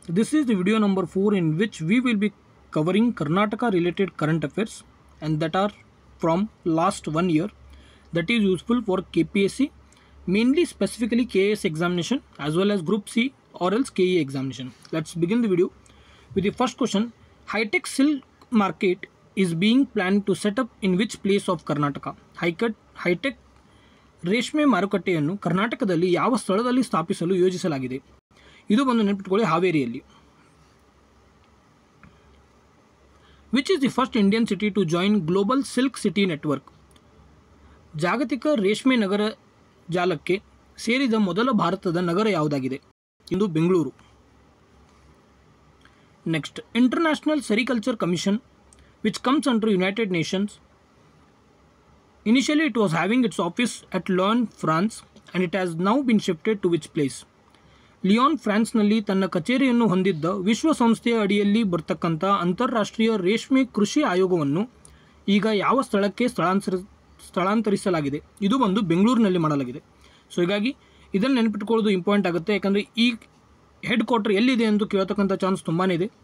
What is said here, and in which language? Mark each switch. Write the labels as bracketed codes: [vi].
[en] This is the video number 4 in which we will be covering Karnataka related current affairs and that are from last 1 year, that is useful for KPSC, mainly specifically KS examination as well as Group C or else KE examination. Let's begin the video with the first question. High-tech silk market is being planned to set up in which place of Karnataka? [kn] High-tech ರೇಷ್ಮೆ ಮಾರುಕಟ್ಟೆಯನ್ನು ಕರ್ನಾಟಕದಲ್ಲಿ ಯಾವ ಸ್ಥಳದಲ್ಲಿ ಸ್ಥಾಪಿಸಲು ಯೋಜಿಸಲಾಗಿದೆ? ಇದು ಬಂದು ನೆನಪಿಟ್ಕೊಳ್ಳಿ, ಹಾವೇರಿಯಲ್ಲಿ. [en] Which is the first Indian city to join global silk city network? [kn] ಜಾಗತಿಕ ರೇಷ್ಮೆ ನಗರ ಜಾಲಕ್ಕೆ ಸೇರಿದ ಮೊದಲ ಭಾರತದ ನಗರ ಯಾವುದಾಗಿದೆ? ಇದು Bengaluru. [en] Next, international sericulture commission which comes under United Nations. Initially, it was having its office at Lyon, France, and it has now been shifted to which place? [kn] Lyon ಫ್ರಾನ್ಸ್ನಲ್ಲಿ ತನ್ನ ಕಚೇರಿಯನ್ನು ಹೊಂದಿದ್ದ ವಿಶ್ವಸಂಸ್ಥೆಯ ಅಡಿಯಲ್ಲಿ ಬರ್ತಕ್ಕಂಥ ಅಂತಾರಾಷ್ಟ್ರೀಯ ರೇಷ್ಮೆ ಕೃಷಿ ಆಯೋಗವನ್ನು ಈಗ ಯಾವ ಸ್ಥಳಕ್ಕೆ ಸ್ಥಳಾಂತರಿಸಲಾಗಿದೆ? ಇದು ಬಂದು ಬೆಂಗಳೂರಿನಲ್ಲಿ ಮಾಡಲಾಗಿದೆ. ಸೊ ಹೀಗಾಗಿ ಇದನ್ನು ನೆನಪಿಟ್ಕೊಳ್ಳೋದು ಇಂಪಾರ್ಟೆಂಟ್ ಆಗುತ್ತೆ, ಯಾಕಂದರೆ ಈ ಹೆಡ್ ಕ್ವಾರ್ಟರ್ ಎಲ್ಲಿದೆ ಎಂದು ಕೇಳತಕ್ಕಂಥ ಚಾನ್ಸ್ ತುಂಬಾ ಇದೆ.